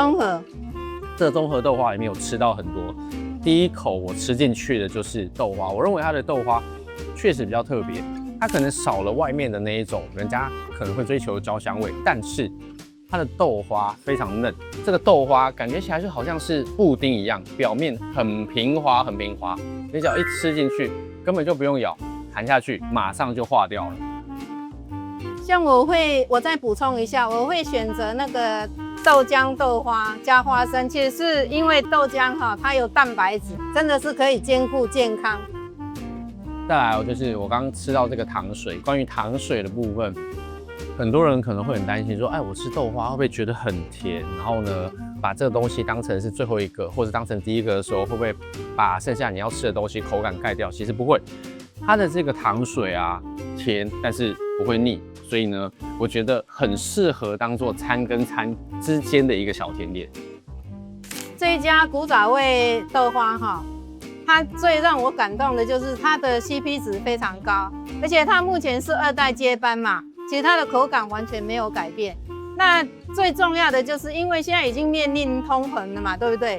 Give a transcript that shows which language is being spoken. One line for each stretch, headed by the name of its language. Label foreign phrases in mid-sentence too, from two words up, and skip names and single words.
Chinese: 這個綜合豆花裡面有吃到很多，第一口我吃進去的就是豆花，我認為它的豆花確實比較特別，它可能少了外面的那一種人家可能會追求的焦香味，但是它的豆花非常嫩，這個豆花感覺起來就好像是布丁一樣，表面很平滑，你只要一吃進去，根本就不用咬，含下去馬上就化掉了。像我再補充一下，我會選擇那個豆漿豆花加花生，其實是因為豆漿哈，它有蛋白質，真的是可以兼顧健康。再來就是我剛剛吃到這個糖水，關於糖水的部分，很多人可能會很擔心說，哎，我吃豆花會不會覺得很甜？然後呢，把這個東西當成是最後一個，或者當成第一個的時候，會不會把剩下你要吃的東西口感蓋掉？其實不會，它的這個糖水啊，甜，但是不會膩，所以呢，我覺得很適合當做餐跟餐之間的一個小甜點。這一家古早味豆花哈，它最讓我感動的就是它的 CP 值非常高，而且它目前是2代接班嘛，其實它的口感完全沒有改變。那最重要的就是因為現在已經面臨通膨了嘛，對不對？